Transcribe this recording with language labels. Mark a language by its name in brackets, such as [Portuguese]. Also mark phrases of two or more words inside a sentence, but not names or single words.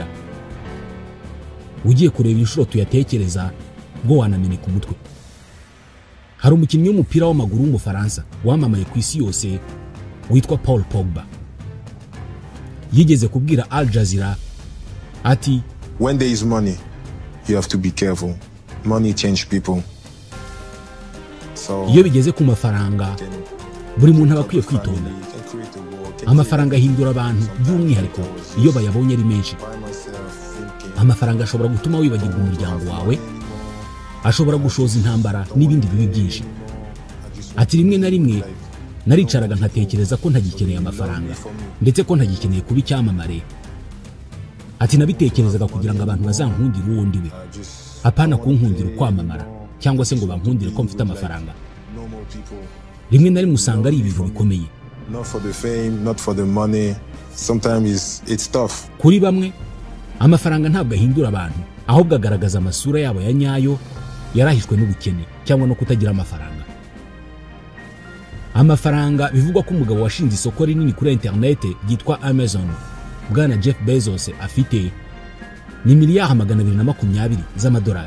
[Kinyarwanda] Ugiye kureba inshuro tuyatekereza bwo wanameneka umutwe. Hari umukinnyi w'umupira w'amaguru w'umufaransa wamamaye ku isi yose witwa Paul Pogba. Yigeze kubwira Al Jazeera ati, [English] when there is money, you have to be careful. Money change people. [Kinyarwanda] Iyo bigeze ku mafaranga, buri muntu aba akwiye kwitonda. Amafaranga ahindura abantu by'umwihariko iyo bayabonye ari menshi. Amafaranga ashobora gutuma wibagirwa umuryango wawe, ashobora gushoza intambara n'ibindi bibi byinshi. Ati rimwe na rimwe naricaraga nkatekereza ko ntagikeneye amafaranga, ndetse ko ntagikeneye kuba icyamamare. Ati nabitekerezaga kugira ngo abantu bazankundire uwo ndiwe, apana kunkundira ukwamamara cyangwa se ngo bankundire ko mfite amafaranga. Rimwe na rimwe usanga ari ibintu bikomeye. [English] Not for the fame, not for the money. Sometimes it's tough. [Kinyarwanda] Kuri bamwe amafaranga ntabwo ahindura abantu, ahubwo agaragaza amasura yabo ya nyayo yarahishwe n'ubukene cyangwa no kutagira amafaranga. Amafaranga bivugwa ko umugabo washinze isoko rinini kuri internet ryitwa Amazon, Bwana Jeff Bezos, afite ni miliyari 220 z'amadolari.